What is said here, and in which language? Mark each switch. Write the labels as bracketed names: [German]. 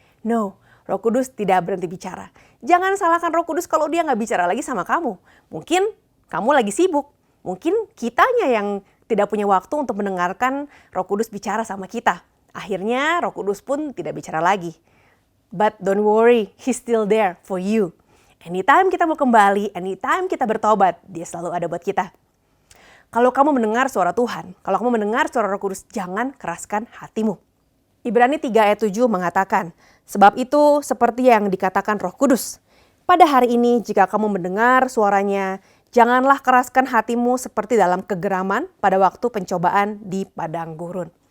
[Indonesian] No, Roh Kudus tidak berhenti bicara. Jangan salahkan Roh Kudus kalau dia gak bicara lagi sama kamu. Mungkin kamu lagi sibuk, mungkin kitanya yang tidak punya waktu untuk mendengarkan Roh Kudus bicara sama kita. Akhirnya Roh Kudus pun tidak bicara lagi. [English] But don't worry, He's still there for you. [Indonesian] Anytime kita mau kembali, anytime kita bertobat, dia selalu ada buat kita. Kalau kamu mendengar suara Tuhan, kalau kamu mendengar suara Roh Kudus, jangan keraskan hatimu. Ibrani 3 ayat 7 mengatakan, sebab itu seperti yang dikatakan Roh Kudus. Pada hari ini jika kamu mendengar suaranya, janganlah keraskan hatimu seperti dalam kegeraman pada waktu pencobaan di padang gurun.